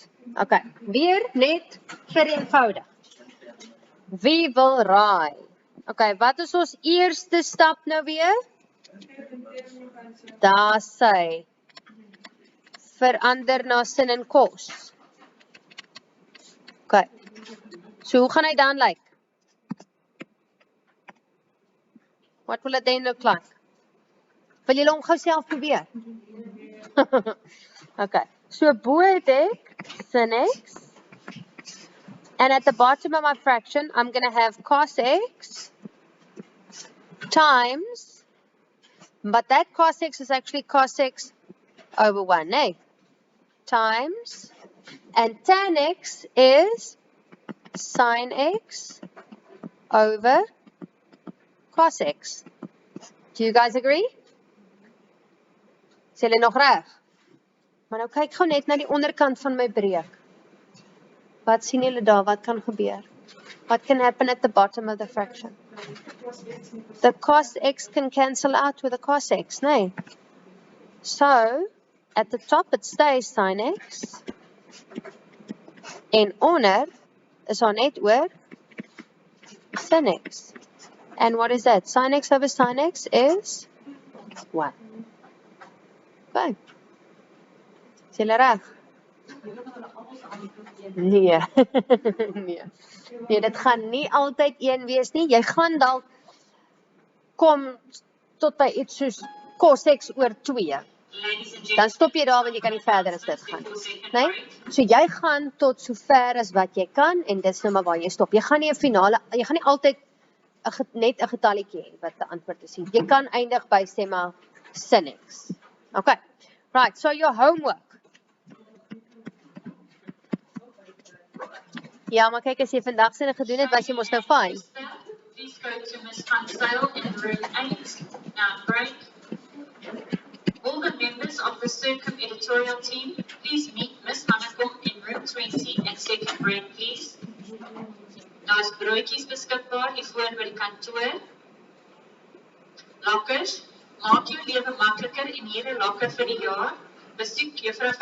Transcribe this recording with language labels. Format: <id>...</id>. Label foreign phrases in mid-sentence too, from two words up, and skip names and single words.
<af>Okay, weer net vereenvoudig. Wie wil raai? Okay, wat is ons eerste stap nou weer? Daar sy. Verander na sin en kos. Okay. So hoe gaan hy dan lyk?</af> <en>What will it then look like?</en> <af>Wil julle hom gou self probeer? Okay. So bo het ek sin x.</af> <en>And at the bottom of my fraction, I'm going to have cos x times, but that cos x is actually cos x over 1, eh? Times, and tan x is sin x over cos x. Do you guys agree?</en> <af>Is julle nog reg? Maar nou kyk gou net na die onderkant van my breek. Wat sien julle daar? Wat kan gebeur?</af> <en>What can happen at the bottom of the fraction? The cos x can cancel out with the cos x, nee? So, at the top it stays sin x.</en> <af>En onder is daar net oor sin x.</af> <en>And what is that? Sin x over sin x is 1.</en> <af>Okay. Is julle reg? Nee. Nee. Nee, dit gaan nie altyd 1 wees nie. Jy gaan dalk kom tot by iets soos cos x oor 2. Dan stop jy daar want jy kan nie verder as dit gaan. Nee? So jy gaan tot so ver as wat jy kan en dis nou maar waar jy stop. Jy gaan nie 'n finale, jy gaan nie altyd net 'n getalletjie hê wat die antwoord is. Jy kan eindig by sê maar sin x.</af> <en>Okay. Right, so your homework.</en> <af>Ja, maar kyk as jy vandag sinne gedoen het, was jy mos nou fine.</af> <en>Please go to Ms. Van Zyl in room 8, now break. All the members of the Circum editorial team, please meet Ms. Hannekom in room 20 and take a break, please.</en> <af>Daar is broodjies beskikbaar hier voor by die kantoor. Lokkers, maak jou lewe makliker en hier 'n lokker vir die jaar. Besoek juffrou</af>